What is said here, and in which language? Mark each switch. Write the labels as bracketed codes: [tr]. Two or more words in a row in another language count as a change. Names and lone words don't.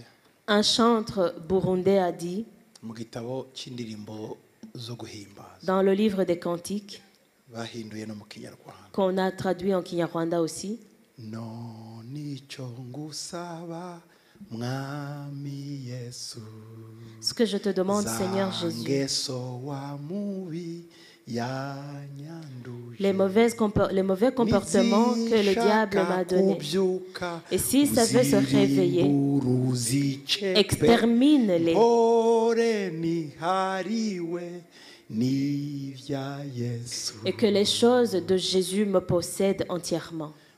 [fr] Un chantre burundais a dit [rw] mu gitabo cy'indirimbo zo guhimbaza [fr] dans le livre des Cantiques, [rw] bahinduye no mu kinyarwanda [fr] qu'on a traduit en Kinyarwanda aussi, [rw] none icyo ngusaba mwami yesu [fr] ce que je te demande, Seigneur [rw] za [fr] Jésus, [rw] ngeso wa mubi yanyanduje [fr] les mauvais comportements que le diable m'a donnés. Et si ça veut se réveiller, extermine-les. Et que les choses de Jésus me possèdent entièrement.